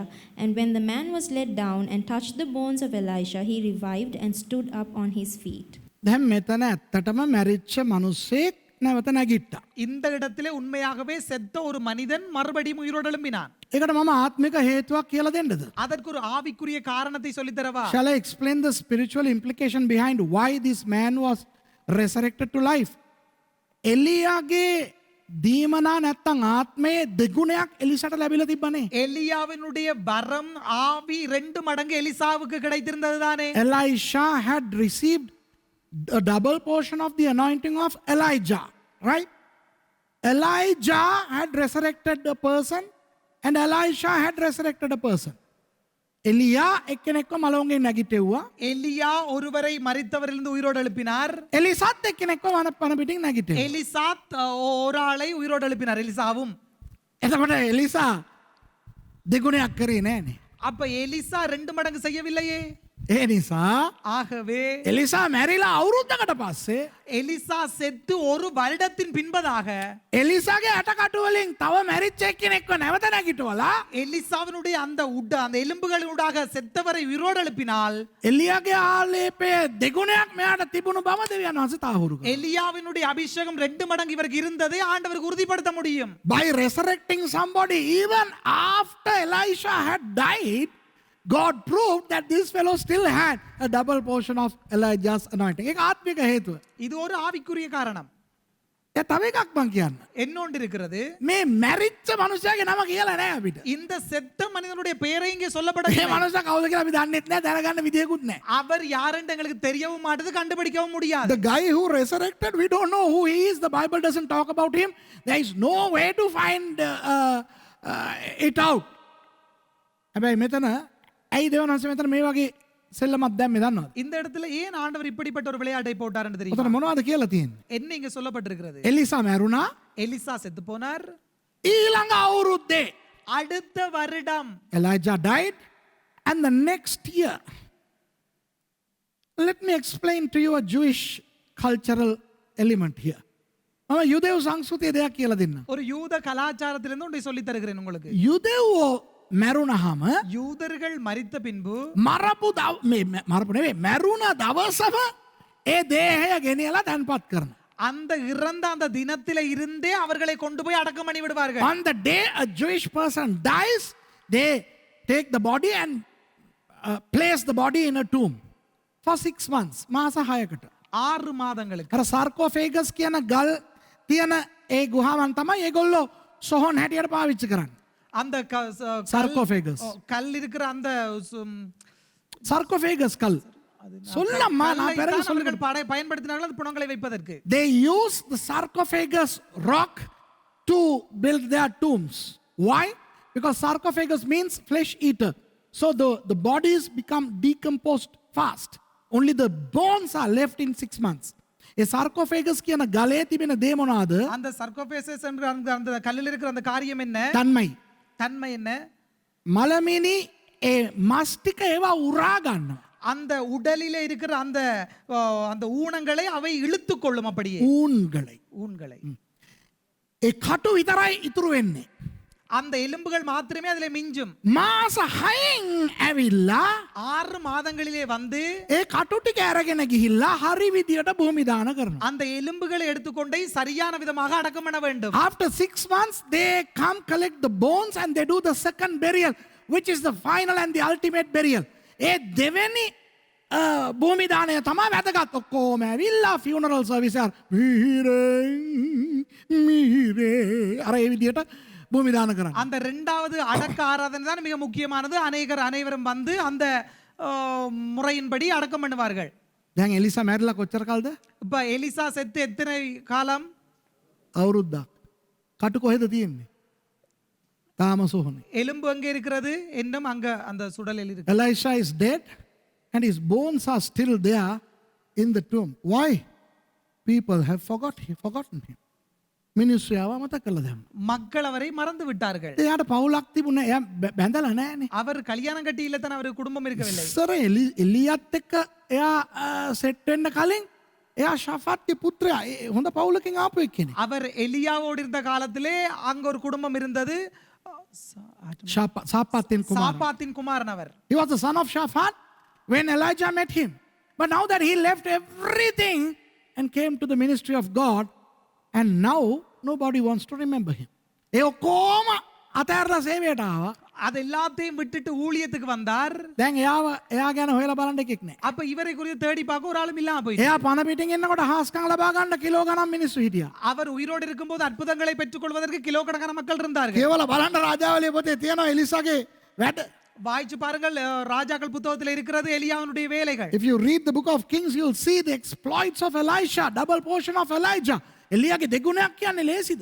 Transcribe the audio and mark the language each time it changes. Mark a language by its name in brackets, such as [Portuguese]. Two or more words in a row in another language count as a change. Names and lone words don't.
[English] And when the man was let down and touched the bones of Elisha, he revived and stood up on his feet. [Sinhala] දැන් මෙතන ඇත්තටම මැරිච්ච මිනිස්සෙක් නැවත නැගිට්ටා. [Tamil] இந்த இடத்திலே உண்மையாகவே செத்த ஒரு மனிதன் மறுபடியும் உயிரோடு எழும்பினான். [Sinhala] ඒකට මම ආත්මික හේතුවක් කියලා දෙන්නද? [Tamil] அதற்கு ஒரு ஆவிக்குரிய காரணத்தை சொல்லி தரவா? [English] Shall I explain the spiritual implication behind why this man was resurrected to life? [Sinhala] එලියාගේ දීමනා නැත්තම් ආත්මයේ දෙගුණයක් එලිසට ලැබිලා තිබ්බනේ. [Tamil] எலியாவினுடைய வரம் ஆவி 2 மடங்கு எலிசாவுக்கு கிடைத்திருந்தது தானே. [English] Elisha had received a double portion of the anointing of Elijah, right? Elijah had resurrected a person and Elisha had resurrected a person. [Sinhala] එලියා එක්කෙනෙක්ව මලවුන්ගෙන් නැගිටෙව්වා. [Tamil] எலியா ஒருவரை மரித்தவரிலிருந்து உயிரோடு எழுப்பினார். [Sinhala] එලිසත් එක්කෙනෙක්ව වන පිටින් නැගිටෙව්වා. [Tamil] எலிசாத் ஒரு ஆளை உயிரோடு எழுப்பினார், எலிசாவும். [Sinhala] එතකොට එලිසා දෙගුණයක් කරේ නෑනේ. [Tamil] அப்ப எலிசா 2 மடங்கு செய்யவில்லையே. [Sinhala] ඒ නිසා [Tamil] ஆகவே [Sinhala] එලිසා මැරිලා අවුරුද්දකට පස්සේ [Tamil] எலிசா செத்து ஒரு வருடத்தின் பின்பதாக [Sinhala] එලිසාගේ ඇටකටු වලින් තව මැරිච්ච එක්කෙනෙක්ව නැවත නැගිටවලා [Tamil] எலிசாவினுடைய அந்த எலும்புகளூடாக செத்தவரை உயிரோடு எழுப்பினால் [Sinhala] එලියාගේ ආලේපය දෙගුණයක් මෙයාට තිබුණු බව දෙවියන් වහන්සේ තාහුරු කළා. [Tamil] எலியாவினுடைய அபிஷேகம் 2 மடங்கு இவருக்கு இருந்ததை ஆண்டவருக்கு உறுதிப்படுத்த முடியும். [English] By resurrecting somebody even after Elisha had died, God proved that this fellow still had a double portion of Elijah's anointing. [Sinhala] ඒක ආත්මික හේතුව. [Tamil] இது ஒரு ஆவிக்குரிய காரணம். [Sinhala] ඒ තව එකක් මං කියන්න. [Tamil] என்னொன்று இருக்கிறது, [Sinhala] මේ මැරිච්ච මනුස්සයාගේ නම කියලා නෑ අපිට. [Tamil] இந்த செத்த மனிதனுடைய பெயரை இங்கே [Sinhala] මේ [Tamil] சொல்லப்படவில்லை. [Sinhala] මනුස්සයා කවුද කියලා අපි දන්නෙත් නෑ, දැනගන්න විදියකුත් නෑ. [Tamil] அவர் யாருன்னு எங்களுக்கு தெரியவும் மாட்டது, கண்டுபிடிக்கவும் முடியாது. [English] The guy who resurrected, we don't know who he is. The Bible doesn't talk about him. There is no way to find it out. [Sinhala] හැබැයි මෙතන ඇයි දෙවියන් වහන්සේ මෙතන මේ වගේ සෙල්ලමක් දැම්මේ දන්නවද? [Tamil] இந்த இடத்துல ஏன் ஆண்டவர் இப்படிப்பட்ட ஒரு விளையாட்டை போட்டார்னு [Sinhala] ඔතන [Tamil] தெரியுமா? [Sinhala] මොනවද කියලා තියෙන්නේ? [Tamil] என்ன இங்க சொல்லப்பட்டிருக்கிறது? [Sinhala] එලිසා මැරුණා. [Tamil] எலிசா செத்து போனார். [Sinhala] ඊළඟ අවුරුද්දේ [Tamil] அடுத்த வருடம் [English] Elijah died, and the next year, let me explain to you a Jewish cultural element here. [Sinhala] මම යුදෙව් සංස්කෘතිය දෙයක් කියලා දෙන්න. [Tamil] ஒரு யூத கலாச்சாரத்திலிருந்து ஒன்றை சொல்லி தருகிறேன் உங்களுக்கு. [Sinhala] යුදෙව්වෝ මැරුණහම [Tamil] யூதர்கள் மரித்த பின்பு [Sinhala] මරපු නෙවෙයි මැරුණ දවසම ඒ දේහය ගෙනියලා තැන්පත් කරන. [Tamil] அந்த இறந்த அந்த தினத்தில இருந்தே அவர்களை கொண்டு போய் அடக்கம் பண்ணி விடுவார்கள். [English] On the day a Jewish person dies, they take the body and place the body in a tomb for 6 months. [Sinhala] මාස 6කට. [Tamil] 6 மாதங்களுக்கு. [Sinhala] අර සාර්කෝෆේගස් කියන ගල් තියෙන ඒ ගුහාවන් තමයි ඒගොල්ලෝ සොහොන් හැටියට පාවිච්චි කරන්නේ. [Tamil] அந்த sarcophagus. கல் இருக்கிற அந்த sarcophagus கல். சொல்லம்மா நான் பிறகு சொல்லுகிறேன். பயன்படுத்தினார்கள் அந்த புணங்களை வைப்பதற்கு. [English] They use the sarcophagus rock to build their tombs. Why? Because sarcophagus means flesh eater. So the bodies become decomposed fast. Only the bones are left in 6 months. [Sinhala] ඒ sarcophagus කියන ගලේ තිබෙන දේ මොනවාද? [Tamil] அந்த sarcophagus என்ற அந்த கல்லில் இருக்கிற அந்த காரியம் என்ன? தன்மை என்ன? [Sinhala] මලමිනි ඒ මස් ටික ඒවා උරා ගන්නවා. [Tamil] அந்த உடலிலே இருக்கிற அந்த அந்த ஊனங்களை அவை இழுத்துக் கொள்ளும். அப்படியே ஊன்களை [Sinhala] ඒ කටු විතරයි ඉතුරු වෙන්නේ. [Tamil] அந்த எலும்புகள் மாத்திரமே அதிலே மிஞ்சும். [Sinhala] මාස 6න් ඇවිල්ලා [Tamil] 6 மாதங்களிலே வந்து [Sinhala] ඒ කටු ටික අරගෙන ගිහිල්ලා හරි විදියට භූමි දාන කරනවා. [Tamil] அந்த எலும்புகளை எடுத்துக்கொண்டே சரியான விதமாக அடக்கம் பண்ண வேண்டும். [English] After 6 months they come collect the bones and they do the second burial, which is the final and the ultimate burial. [Sinhala] ඒ දෙවෙනි භූමි දාණය තමයි වැදගත්. ඔක්කොම ඇවිල්ලා [English] funeral service [Sinhala] එක මිහිරේ අර ඒ විදියට භූමි දාන කරන්නේ. [Tamil] அந்த இரண்டாவது அடக்க ஆராதனை தான் மிக முக்கியமானது. அனைவரும் வந்து அந்த முறையின்படி அடக்கம் பண்ணுவார்கள். [Sinhala] දැන් එලිසා මැරිලා කොච්චර කාලද? [Tamil] இப்ப எலிசா செத்து எத்தனை காலம்? [Sinhala] අවුරුද්දක්. කටු කොහෙද තියෙන්නේ? තාම සොහොනේ. [Tamil] எலும்பு எங்கே இருக்கிறது? இன்னும் அங்க அந்த சுடலில் இருக்கு. [English] Elisha is dead and his bones are still there in the tomb. Why? People have forgotten him. [Sinhala] මිනිස්සුව මතක කළා දැන්. [Tamil] மக்கள் அவரை மறந்து விட்டார்கள். [Sinhala] එයාට පවුලක් තිබුණා. එයා බැඳලා නැහැනේ. [Tamil] அவர் கல்யாணம் கட்டி இல்ல தான அவருக்கு குடும்பம் இருக்கவில்லை. [Sinhala] සර එලියත් එක්ක එයා සෙට් වෙන්න කලින් එයා ෂාෆාත්ගේ පුත්‍රයා හොඳ පවුලකින් ආපු එක්කෙනෙක්. [Tamil] அவர் எலியாவோடு இருந்த காலத்திலே அங்க ஒரு குடும்பம் இருந்தது. சாப்பாத்தின் குமாரன் அவர். [English] He was the son of Shaphat when Elijah met him. But now that he left everything and came to the ministry of God, and now nobody wants to remember him. [Sinhala] ඒ ඔක්කොම අතහැරලා සේවයට ආවා. [Tamil] அது எல்லாத்தையும் விட்டுட்டு ஊழியத்துக்கு வந்தார். [Sinhala] දැන් එයා ගැන හොයලා බලන්න එකෙක් නැහැ. [Tamil] அப்ப இவரை குறித்து தேடி பார்க்க ஒரு ஆளும் இல்லாம போயிடுச்சு. [Sinhala] එයා පණ පිටින් එන්නකොට හාස්කම් ලබා ගන්න කිලෝ ගණන් මිනිස්සු හිටියා. [Tamil] அவர் உயிரோடு இருக்கும்போது அற்புதங்களை பெற்றுக்கொள்வதற்கு கிலோ கணக்கான மக்கள் இருந்தார்கள். [Sinhala] கேவல බලන්න රාජාවලිය පොතේ තියෙනවා එලිසාගේ වැඩ. [Tamil] வாய்ச்சு பாருங்கள், ராஜாக்கள் புத்தகத்தில் இருக்கிறது எலியாவினுடைய வேலைகள். [English] If you read the book of Kings, you will see the exploits of Elisha, double portion of Elijah. [Sinhala] එලියාගේ දෙගුණයක් කියන්නේ ලේසිද?